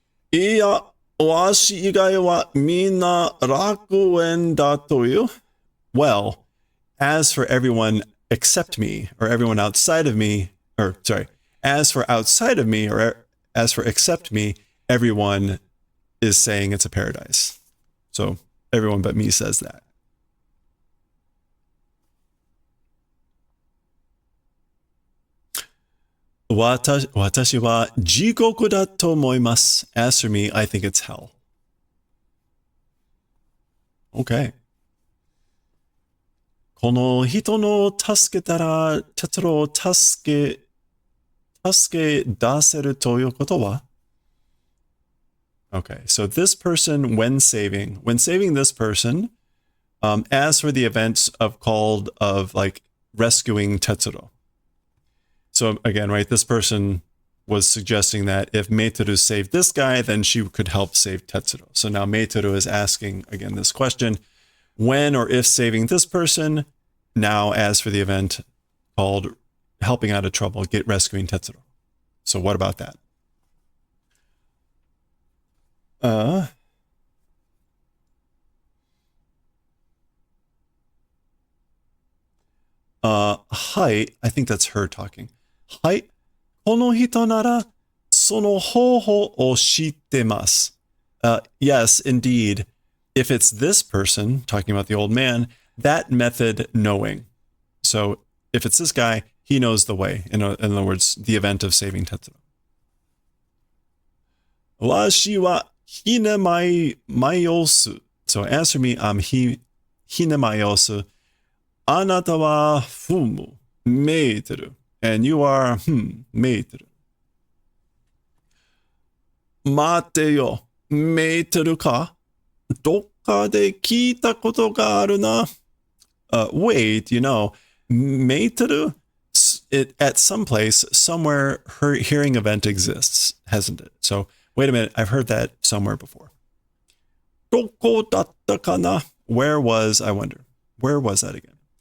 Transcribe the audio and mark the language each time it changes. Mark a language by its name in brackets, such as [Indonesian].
[Japanese] いや、わし以外はみんな楽園だという。 [English] Well, as for everyone except me, or everyone outside of me, or sorry, as for outside of me, or as for except me, everyone is saying it's a paradise. So everyone but me says that. [Japanese] 私は地獄だと思います。 [English] As for me, I think it's hell. Okay. [Japanese] この人の助けたら、哲郎を助け出せるということは? [English] Okay, so this person, when saving this person, as for the events of like rescuing Tetsuro. So again, right, this person was suggesting that if Meitoru saved this guy, then she could help save Tetsuro. So now Meitoru is asking, again, this question, when or if saving this person, now as for the event called helping out of trouble, get rescuing Tetsuro. So what about that? Hi, I think that's her talking. [Japanese] Hi, この人ならその方法を知ってます. [English] Yes, indeed. If it's this person, talking about the old man, that method knowing. So if it's this guy, he knows the way. In other words, the event of saving Tetsuro. [Japanese] わしはひねまいます. [English] So as for me, I'm ひねまいます. [Japanese] あなたはメーテル. [English] And you are メーテル. [Japanese] 待てよ、メーテルか? どっかで聞いたことがあるな. [English] Wait, Meiteru, at some place, somewhere, her hearing event exists, hasn't it? So, wait a minute, I've heard that somewhere before. [Japanese] どこだったかな? [English] Where was, I wonder, where was that again?